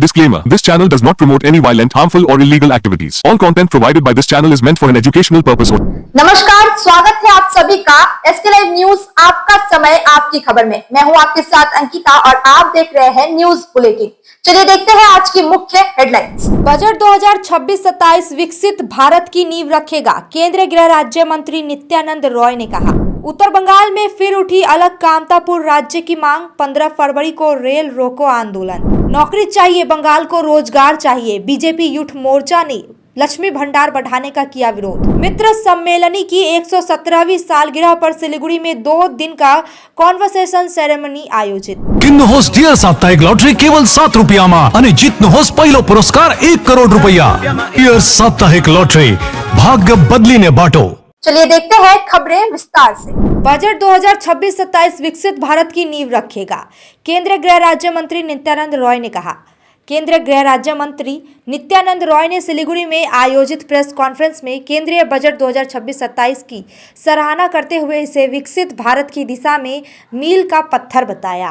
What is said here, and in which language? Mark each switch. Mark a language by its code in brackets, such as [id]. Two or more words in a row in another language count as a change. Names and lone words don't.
[en] Disclaimer: This channel does not promote any violent, harmful, or illegal activities. All content provided by this channel is meant for an educational purpose only. [hi] नमस्कार, स्वागत है आप सभी का एसके लाइव न्यूज। आपका समय आपकी खबर में। मैं हूं आपके साथ अंकिता और आप देख रहे हैं न्यूज बुलेटिन। चलिए देखते हैं आज की मुख्य हेडलाइंस। बजट 2026-27 विकसित भारत की नींव रखेगा, केंद्रीय गृह राज्य मंत्री नित्यानंद रॉय ने कहा। उत्तर बंगाल में फिर उठी अलग कामतापुर राज्य की मांग, 15 फरवरी को रेल रोको आंदोलन। नौकरी चाहिए, बंगाल को रोजगार चाहिए, बीजेपी यूथ मोर्चा ने लक्ष्मी भंडार बढ़ाने का किया विरोध। मित्र सम्मेलनी की 117वीं सालगिरह पर सिलीगुड़ी में 2 दिन का कॉन्वर्सेशन सेरेमनी आयोजित। [ne] किन्नुहोस् डियर साप्ताहिक लॉटरी केवल 7 रुपयामा अनि जित्नुहोस् पहिलो पुरस्कार 1 करोड़ रुपया। डियर साप्ताहिक लॉटरी, भाग्य बदलिने बाटो। [hi] चलिए देखते हैं खबरें विस्तार से। बजट 2026-27 विकसित भारत की नींव रखेगा, केंद्रीय गृह राज्य मंत्री नित्यानंद रॉय ने कहा। केंद्रीय गृह राज्य मंत्री नित्यानंद रॉय ने सिलीगुड़ी में आयोजित प्रेस कॉन्फ्रेंस में केंद्रीय बजट 2026-27 की सराहना करते हुए इसे विकसित भारत की दिशा में मील का पत्थर बताया।